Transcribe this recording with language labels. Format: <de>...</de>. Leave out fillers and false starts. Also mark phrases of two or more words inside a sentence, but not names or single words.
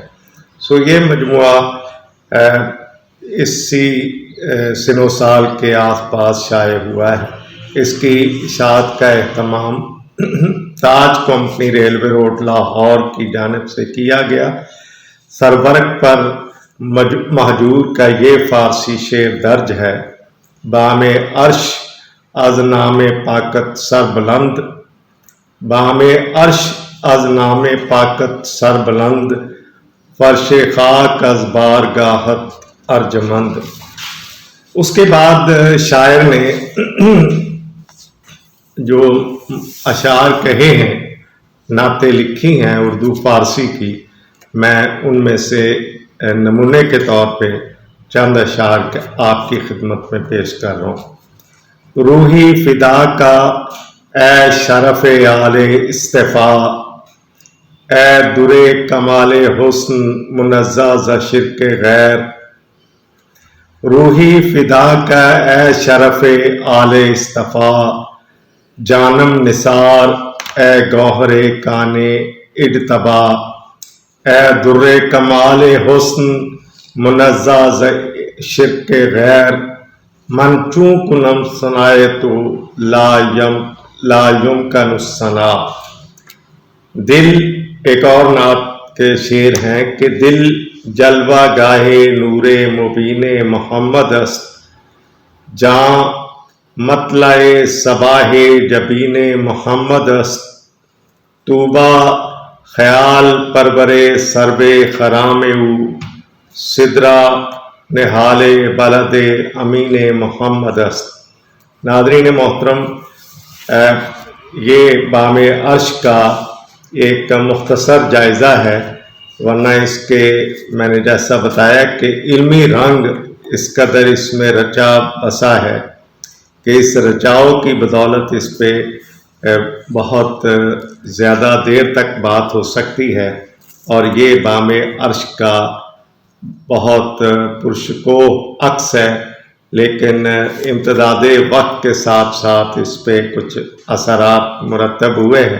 <ur>یہ مجموعہ اسی سن و سال کے آس پاس شائع ہوا ہے۔ اس کی اشاعت کا اہتمام تاج کمپنی ریلوے روڈ لاہور کی جانب سے کیا گیا۔ سربرق پر مہجور کا یہ فارسی شعر درج ہے:</ur> <fa>بام عرش از نام پاکت سر بلند، بام عرش از نام پاکت سر بلند، فرش خاک از بارگاہت ارجمند۔</fa> <ur>اس کے بعد شاعر نے جو اشعار کہے ہیں، نعتیں لکھی ہیں اردو فارسی کی، میں ان میں سے نمونے کے طور پہ چند اشعار آپ کی خدمت میں پیش کر رہا ہوں۔</ur> <ar>روحی فدا کا</ar> <fa>اے شرف اعلی اصطفیٰ، اے در کمال حسن منزہ ز شرک غیر،</fa> <ar>روحی فدا کا</ar> <fa>اے شرف اعلی اصطفیٰ، جانم نثار اے گوہر کان اجتبا، اے در کمال حسن منزہ ز شرک غیر، من چوں کنم ثنایۃ</fa> <ar>لا یمکن الثنا۔</ar> <ur>دل، ایک اور نعت کے شعر ہیں کہ</ur> <fa>دل جلوہ گاہ نور مبین محمد است، جاں مطلع صباح جبین محمد است، طوبیٰ خیال پرور سرو خرام او، سدرا نہال بلد امین محمد است۔</fa> <ur>ناظرین محترم، یہ بام عرش کا ایک مختصر جائزہ ہے، ورنہ اس کے میں نے جیسا بتایا کہ علمی رنگ اس قدر اس میں رچا بسا ہے کہ اس رچاؤ کی بدولت اس پہ بہت زیادہ دیر تک بات ہو سکتی ہے، اور یہ بام عرش کا بہت پرشکوہ عکس ہے، لیکن امتداد وقت کے ساتھ ساتھ اس پہ کچھ اثرات مرتب ہوئے ہیں۔</ur>